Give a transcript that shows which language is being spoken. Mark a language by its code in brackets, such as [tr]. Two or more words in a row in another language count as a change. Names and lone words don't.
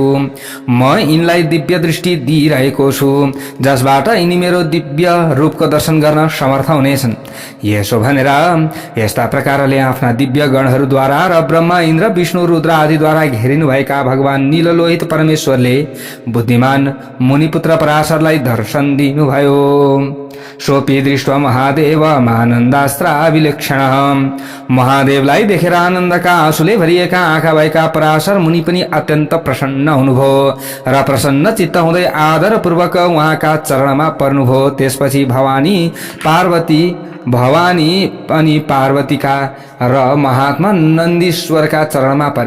[ne] म यिनलाई दिव्य दृष्टि दिइरहेको छु, जसबाट यिनी मेरो दिव्य रूपको दर्शन गर्न समर्थ हुनेछन्। यसो भनेर यस्ता प्रकारले आफ्ना दिव्य गणहरूद्वारा र ब्रह्मा, इन्द्र, विष्णु, रुद्र आदिद्वारा घेरिनुभएका भगवान नीललोहित परमेश्वरले बुद्धिमान मुनिपुत्र पराशरलाई दर्शन दिनुभयो। [sa] सोपी दृष्ट्वा महादेव आनन्दास्त्राभिलक्षण। [ne] महादेवलाई देखेर आनन्दका आँसुले भरिएका आँखा भएका पराशर मुनि पनि अत्यन्त प्रसन्न हुनुभयो र प्रसन्न चित्त हुँदै आदरपूर्वक उहाँका चरणमा पर्नुभयो। त्यसपछि भवानी अनि पार्वतीका र महात्मा नन्दीश्वरका चरणमा परे।